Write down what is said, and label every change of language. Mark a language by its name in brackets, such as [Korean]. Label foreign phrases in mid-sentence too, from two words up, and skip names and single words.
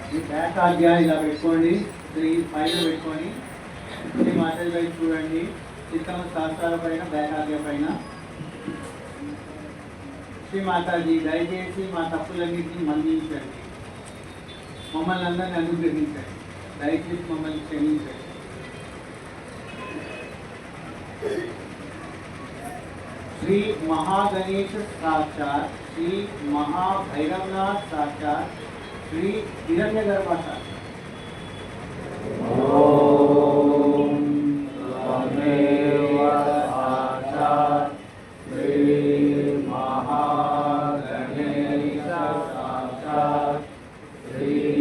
[Telugu] బ్యాకాగ్య ఇలా పెట్టుకోండి, పైన పెట్టుకొని శ్రీ మాతాజీ వైపు చూడండి. చిత్తము శాస్త్రాల పైన, బ్యాకాగ్య పైన. శ్రీ మాతాజీ దయచేసి మా తప్పులన్నింటినీ మన్నించండి, మమ్మల్ని అందరినీ అనుగ్రహించండి, దయచేసి మమ్మల్ని క్షమించండి. [Sanskrit] श्री महागणेश साक्षात, श्री महाभैरवनाथ साक्षात, श्री हिरण्यगर्भ साक्षात। ओम त्वमेव साक्षात श्री महागणेश साक्षात, श्री